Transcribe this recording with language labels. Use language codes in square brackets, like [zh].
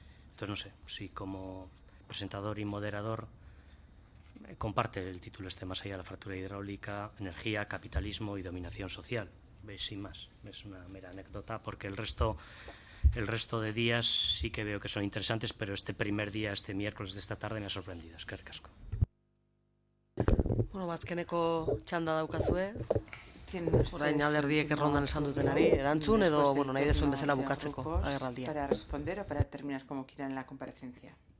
[es] Entonces, no sé, si como presentador y moderador comparte el título más allá de la fractura hidráulica, energía, capitalismo y dominación social. Sin más, es una mera anécdota, porque el resto de días sí que veo que son interesantes, pero este primer día, este miércoles de esta tarde, me ha sorprendido. [eu] Eskerrik asko. Bueno, azkeneko txanda daukazue. [es] Tienen [eu] Orain alderdiek errondan esan dutenari, erantzun edo, bueno, nahi dezuen bezala bukatzeko agerraldia. [es] Para responder o para terminar como quieran la comparecencia.